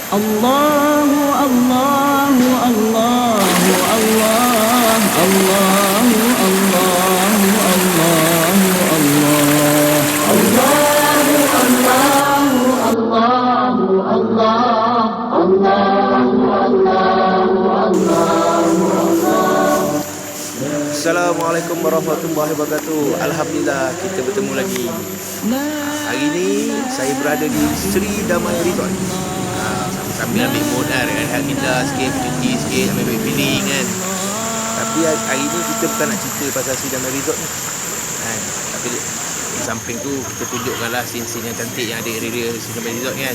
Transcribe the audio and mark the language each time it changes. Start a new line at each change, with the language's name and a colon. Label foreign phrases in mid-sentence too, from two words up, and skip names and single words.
Arabic: الله الله الله الله الله الله الله الله الله الله الله الله الله الله الله الله. السلام عليكم ورحمة الله وبركاته.
Malay: Alhamdulillah kita bertemu lagi. Hari ini saya berada di Sri Damai Resort. Sambil ambil mood kan, rehat kita sikit, cuti sikit, ambil feeling kan. Tapi hari ni kita bukan nak cerita pasal Sri Damai Resort ni kan. Tapi di samping tu kita tunjukkanlah scene-scene yang cantik yang ada area Sri Damai Resort kan.